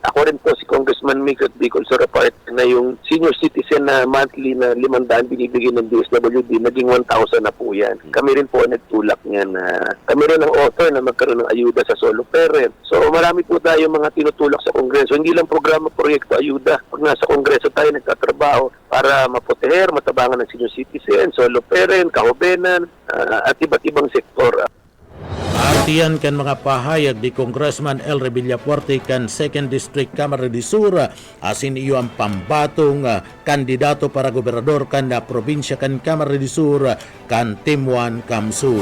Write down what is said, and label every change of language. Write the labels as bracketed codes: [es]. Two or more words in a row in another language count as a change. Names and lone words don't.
[tl] Ako rin po si Congressman Mix at Bicol Soro Party na yung [en] senior citizen [tl] na monthly na 500 binibigay ng DSWD, naging 1,000 na po yan. Kami rin po nagtulak niyan. Kami rin ang author na magkaroon ng ayuda sa [en] solo parent. [tl] So marami po tayo mga tinutulak sa Kongreso. Hindi lang programa, proyekto, ayuda. Pag nasa Kongreso tayo nagtatrabaho para maproteher, matabangan ng [en] senior citizen, solo parent, [tl] kahubenan, at iba't ibang sektor. [bik] Artiyan kan mga pahayag di Congressman Elre Villafuerte kan 2nd District Camara de Sur asin iyo ang pambatong kandidato para gobernador kan na probinsya kan Camara de Sur kan Timuan Kamsu.